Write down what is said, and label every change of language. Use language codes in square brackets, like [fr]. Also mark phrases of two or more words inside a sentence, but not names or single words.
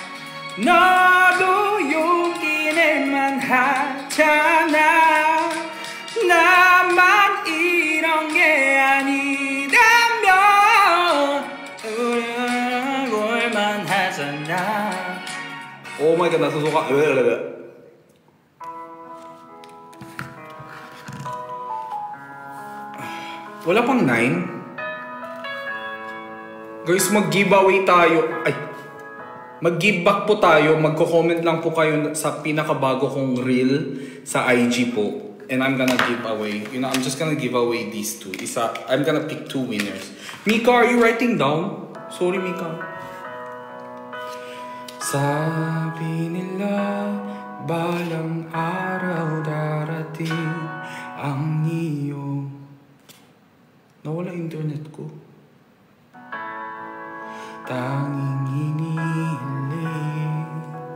[ko] 너도 용기 낼만 하잖아. 나만 이런 게 아니라면 울만 하잖아. [en] Oh my God, [tl] nasusuka. Wala pang 9? Guys, mag-giveaway tayo. Ay, mag-give back po tayo. Magko-comment lang po kayo sa pinakabago kong reel sa IG po. [en] And I'm gonna give away. You know, I'm just gonna give away these two. I'm gonna pick 2 winners. Mika, are you writing down? Sorry, Mika. [tl] Sabi nila, balang araw darating ang iyong... Nawala internet ko. Tanging hinihiling.